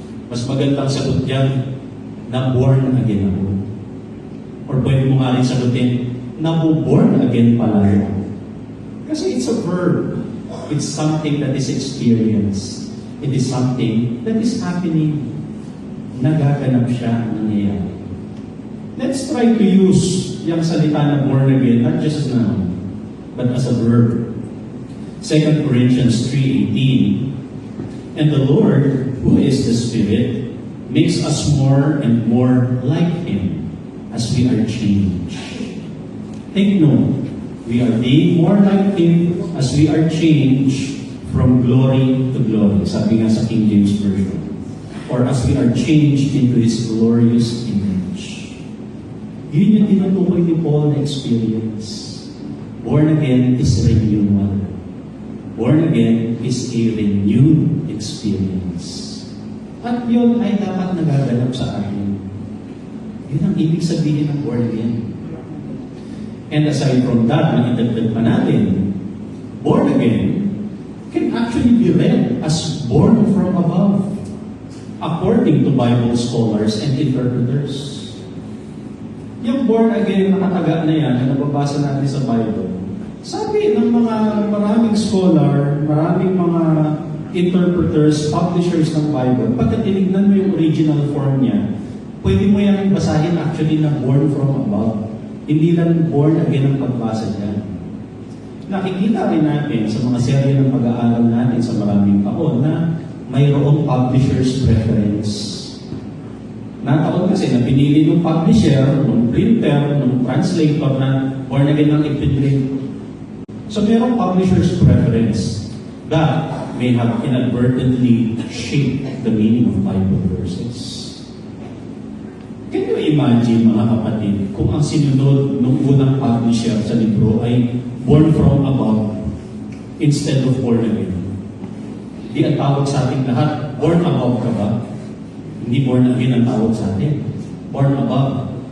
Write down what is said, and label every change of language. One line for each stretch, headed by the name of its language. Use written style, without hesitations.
Filipino: Mas magandang sagot yan, na born again ako. Or pwede mo nga rin sagutin, nabu-born again pala ako.
English: Kasi it's a verb. It's something that is experienced. It is something that is happening.
Filipino: Nagaganap siya, nangyayari.
English: Let's try to use
Filipino: yung salita na
English: born again, not just as noun, but as a verb. 2 Corinthians 3:18, and the Lord, who is the Spirit, makes us more and more like Him as we are changed. Take note, we are being more like Him as we are changed from glory to glory.
Filipino: Sabi nga sa
English: King James Version. Or as we are changed into His glorious image.
Filipino: Yun yung tinutukoy ni Paul na experience.
English: Born again is renewal. Born again is a renewed experience.
Filipino: At yun ay dapat nagaganap sa atin. Yun ang ibig sabihin ng born again.
English: And aside from that,
Filipino: makitagdag pa natin,
English: born again can actually be read as born from above, according to Bible scholars and interpreters.
Filipino: Yung born again na kataga na yan, na nababasa natin sa Bible, sabi ng mga maraming scholar, maraming mga interpreters, publishers ng Bible, pagka tinignan mo yung original form niya, pwede mo yan basahin actually na
English: born from above.
Filipino: Hindi lang born again ang pagbasa dyan. Nakikita rin natin sa mga serye ng pag-aaral natin sa maraming taon na mayroong publisher's preference. Nataon kasi na pinili ng publisher, ng printer, ng translator na born again ang ipinrint.
English: So mayroong publisher's preference that may have inadvertently shaped the meaning of Bible verses. Can you imagine,
Filipino: mga kapatid, kung ang sinunod ng unang publisher sa libro ay
English: born from above instead of born again?
Filipino: Di ang tawag sa ating lahat, born above ka ba? Hindi born again ang tawag sa atin.
English: Born above.